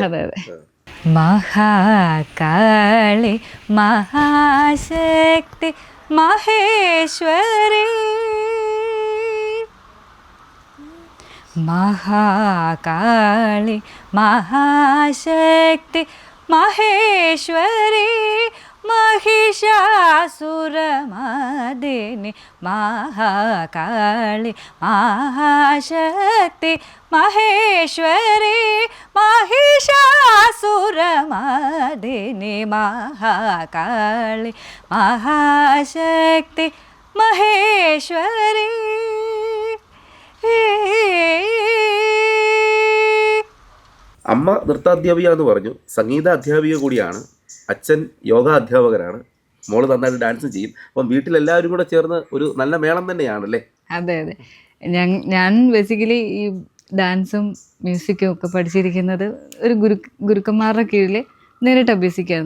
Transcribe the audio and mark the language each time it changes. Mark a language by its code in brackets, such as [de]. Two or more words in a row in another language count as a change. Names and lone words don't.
[ml] അതെ അതെ. മഹാകാളി മഹാശക്തി മഹേശ്വരി, മഹാകാളി മഹാശക്തി മഹേശ്വരി, [sa] महिषासुरमर्दिनी महाकाली महाशक्ति महेश्वरी, महिषासुरमर्दिनी महाकाली महाशक्ति महेश्वरी. [ml] അമ്മ നൃത്താധ്യാപിക എന്ന് പറഞ്ഞു, സംഗീത അധ്യാപിക കൂടിയാണ്, അച്ഛൻ യോഗ അധ്യാപകരാണ്, മോള് നന്നായിട്ട് ഡാൻസ് ചെയ്യും. അപ്പം വീട്ടിലെല്ലാവരും കൂടെ ചേർന്ന് ഒരു നല്ല മേളം തന്നെയാണല്ലേ? അതെ അതെ, ഞാൻ ബേസിക്കലി ഈ ഡാൻസും മ്യൂസിക്കും ഒക്കെ പഠിച്ചിരിക്കുന്നത് ഒരു ഗുരുക്കന്മാരുടെ കീഴിൽ നേരിട്ട് അഭ്യസിക്കായിരുന്നു.